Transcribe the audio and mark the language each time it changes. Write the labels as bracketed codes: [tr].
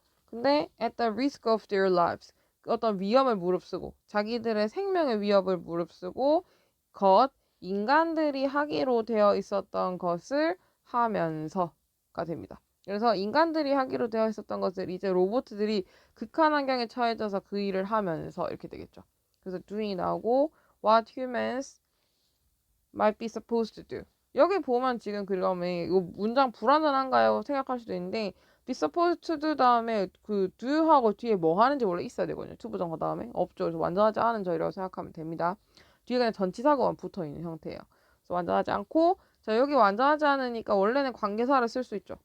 [ko] 근데 [en] at the risk of their lives [ko] 어떤 위험을 무릅쓰고 자기들의 생명의 위협을 무릅쓰고 인간들이 하기로 되어 있었던 것을 하면서가 됩니다. 그래서 인간들이 하기로 되어 있었던 것을 이제 로봇들이 극한 환경에 처해져서 그 일을 하면서 이렇게 되겠죠. 그래서 [en] doing이 [ko] 나오고 [en] what humans might be supposed to do. [ko] 여기 보면 지금 그러면 이거 문장 불완전한가요? 생각할 수도 있는데 [en] be supposed to do [ko] 다음에 그 do하고 뒤에 뭐 하는지 원래 있어야 되거든요. to 부정어 다음에 없죠. 그래서 완전하지 않은 저희라고 생각하면 됩니다. 뒤에 그냥 전치사고만 붙어 있는 형태예요. 그래서 완전하지 않고 자 여기 완전하지 않으니까 원래는 관계사를 쓸 수 있죠.